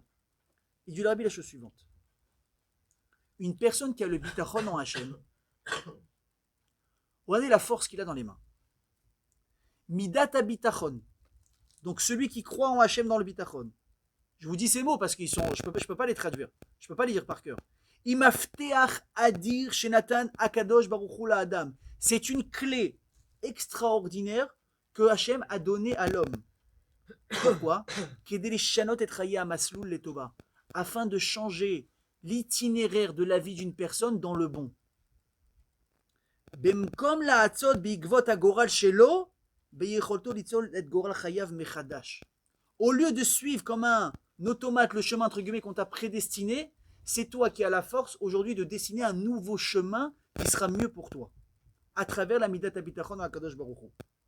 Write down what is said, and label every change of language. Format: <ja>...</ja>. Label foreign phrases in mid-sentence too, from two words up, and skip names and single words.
<fr>Il dit le Rabbi la chose suivante. Une personne qui a le bitachon en Hachem, regardez la force qu'il a dans les mains.</fr> <he>מידת ביטחון.</he> <fr>Donc celui qui croit en Hachem dans le bitachon. Je vous dis ces mots parce qu'ils sont, je peux pas les traduire. Je peux pas les lire par cœur.</fr> <he>המפתח אדיר שנתן הקדוש ברוך הוא ל אדם.</he> <fr>C'est une clé extraordinaire que Hachem a donnée à l'homme. Pourquoi? Afin de changer l'itinéraire de la vie d'une personne dans le bon. Au lieu de suivre comme un automate le chemin entre guillemets qu'on t'a prédestiné, c'est toi qui as la force aujourd'hui de dessiner un nouveau chemin qui sera mieux pour toi, à travers la</fr> <he>מידת הביטחון</he> <fr>à</fr> <he>קדוש ברוך הוא.</he>